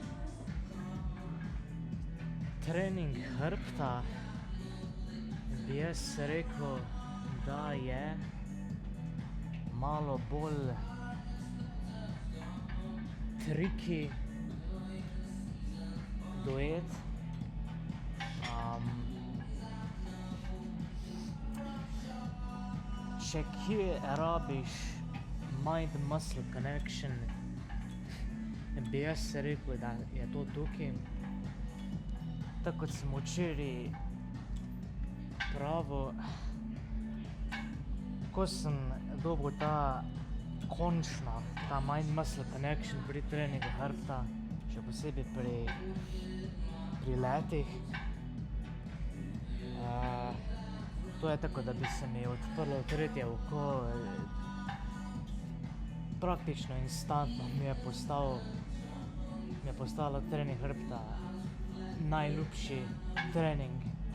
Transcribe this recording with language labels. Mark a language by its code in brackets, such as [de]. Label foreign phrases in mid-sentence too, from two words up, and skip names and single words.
[sl] Trening hrbta bi jaz rekel, da je malo bolj tricky dojet. Če kje rabiš [en] mind-muscle connection, [sl] bi jaz rekel, da je to tukaj. Tako kot sem včeraj pravil, ko sem dobil ta [en] mind-muscle connection [sl] pri treningu hrbta, še posebej pri letih. To je tako, da bi se mi odprlo tretje oko, praktično instantno mi je postalo trening hrbta najljubši trening.